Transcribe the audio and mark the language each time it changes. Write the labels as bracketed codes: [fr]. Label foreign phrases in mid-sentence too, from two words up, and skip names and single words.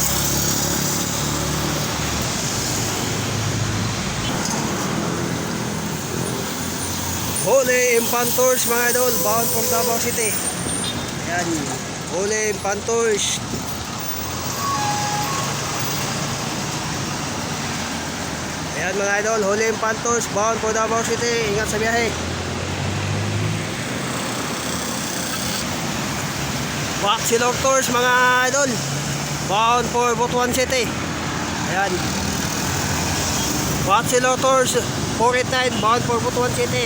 [tl] Holy Impantors mga idol, [en] bound for [tl] Davao City. Ayan, Holy Impantors. Ayan mga idol, Holy Impantors, [en] bound for [tl] Davao City. Ingat sa biyahe. Batsilotos mga idol, [en] bound for Butuan City. [tl] Ayan, Batsilotos 489, [en] bound for [tl] Butuan City.